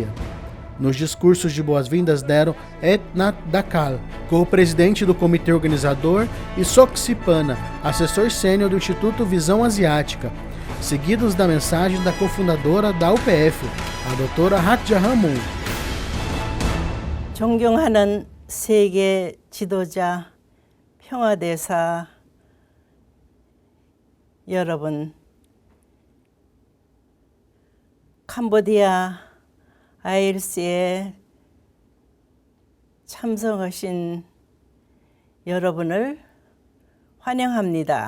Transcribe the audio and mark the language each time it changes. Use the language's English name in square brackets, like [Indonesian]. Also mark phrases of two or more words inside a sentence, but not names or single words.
[Portuguese] Nos discursos de boas-vindas deram Etnat Dakal, co-presidente do comitê organizador, e Sok Pana, assessor sênior do Instituto Visão Asiática, seguidos da mensagem da cofundadora da UPF, a doutora Hak Ja Han Moon. [Korean] 존경하는 세계 지도자, 평화대사 여러분, 캄보디아 ILC에 참석하신 여러분을 환영합니다.